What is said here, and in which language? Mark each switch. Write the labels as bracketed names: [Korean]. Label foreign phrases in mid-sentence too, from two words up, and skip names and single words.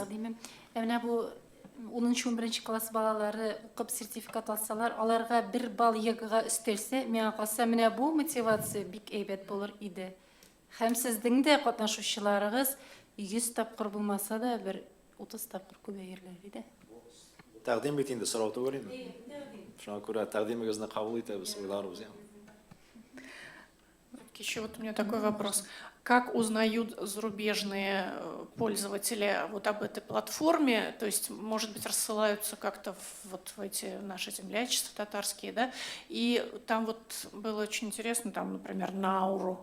[Tatar] Менә бу 10-11 класс балалары укып сертификат алсалар, аларга 1 балл ЕГЭга өстәлсә, миңа калса, менә бу мотивация бик әйбәт булыр иде. Һәм сезнең дә катнашучыларыгыз 100 тапкыр булмаса да, бер 30 тапкыр күбәерләр иде. Тәкъдим ит инде, сорау түгел инде. Шуңа күрә тәкъдимегезне кабул итәбез, уйларбыз. [Russian] Еще вот у меня такой вопрос. Как узнают зарубежные пользователи вот об этой платформе? То есть, может быть, рассылаются как-то вот в эти наши землячества татарские, да? И там вот было очень интересно, там, например, Науру.